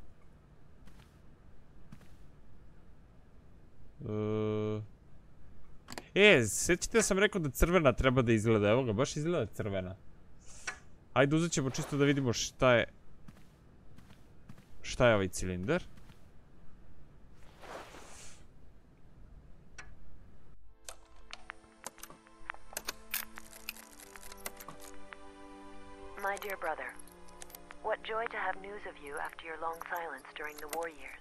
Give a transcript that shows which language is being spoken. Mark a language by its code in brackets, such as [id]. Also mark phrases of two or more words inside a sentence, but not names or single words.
[bs] Sjećate da sam rekao da crvena treba da izgleda, evo ga, baš izgleda crvena. Ajde, uzet ćemo čisto da vidimo šta je... Šta je ovaj cilindar? [en] My dear brother, what joy to have news of you after your long silence during the war years.